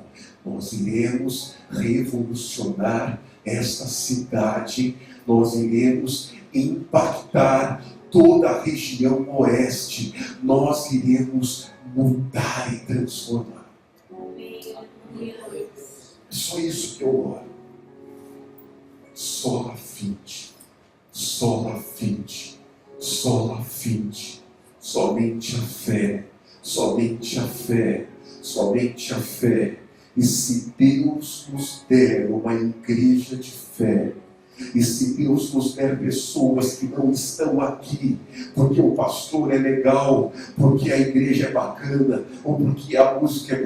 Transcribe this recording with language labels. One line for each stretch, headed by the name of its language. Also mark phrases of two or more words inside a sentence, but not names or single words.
Portuguese: Nós iremos revolucionar esta cidade. Nós iremos impactar toda a região oeste. Nós iremos mudar e transformar. É só isso que eu oro.
Latin: Sola fide, sola fide, sola fide.
Portuguese: Somente a fé, somente a fé, somente a fé. E se Deus nos der uma igreja de fé, e se Deus nos der pessoas que não estão aqui porque o pastor é legal, porque a igreja é bacana, ou porque a música é